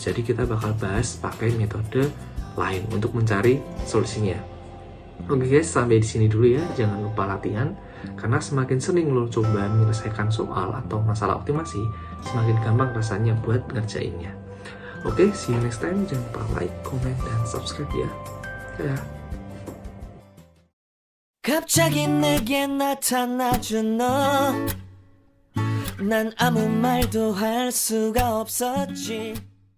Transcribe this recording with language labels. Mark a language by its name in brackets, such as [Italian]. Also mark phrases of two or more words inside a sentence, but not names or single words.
[Indonesian] Jadi kita bakal bahas pakai metode lain untuk mencari solusinya. Oke guys, sampai di sini dulu ya. Jangan lupa latihan, karena semakin sering lo coba menyelesaikan soal atau masalah optimasi, semakin gampang rasanya buat ngerjainnya. Oke, [English] see you next time. [Indonesian] Jangan lupa [English] like, comment, [Indonesian] dan subscribe ya. Dadah. [Korean] 갑자기 내게 나타나준 너, 난 아무 말도 할 수가 없었지.